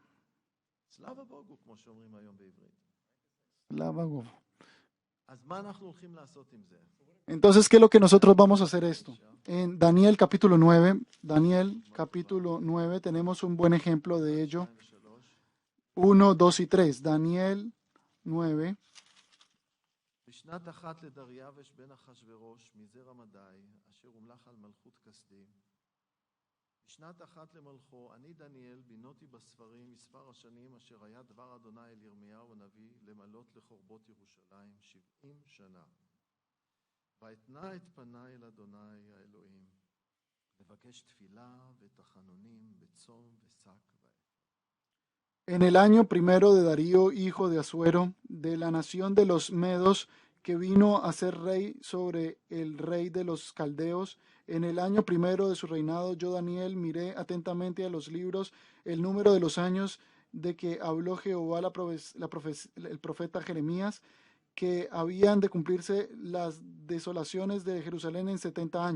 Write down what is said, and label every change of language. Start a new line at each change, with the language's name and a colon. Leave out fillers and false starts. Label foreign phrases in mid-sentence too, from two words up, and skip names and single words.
Spanish: Entonces, ¿qué es lo que nosotros vamos a hacer esto? En Daniel capítulo 9, tenemos un buen ejemplo de ello. 1, 2 y 3. Daniel 9.
Hebrew: בשנת אחת לדריווש בן אחשוורוש מזרע מדי אשר הומלך על מלכות כסדים. בשנת אחת למלכו אני דניאל בינותי בספרים מספר השנים אשר היה דבר אדוני אל ירמיהו הנביא למלות לחורבות ירושלים 70 שנה. ואתנה את פניי אל אדוני האלוהים לבקש תפילה ותחנונים בצום ושק.
Spanish: En el año primero de Darío, hijo de Asuero, de la nación de los Medos, que vino a ser rey sobre el rey de los Caldeos, en el año primero de su reinado, yo, Daniel, miré atentamente a los libros el número de los años de que habló Jehová el profeta Jeremías, que habían de cumplirse las desolaciones de Jerusalén en 70 años.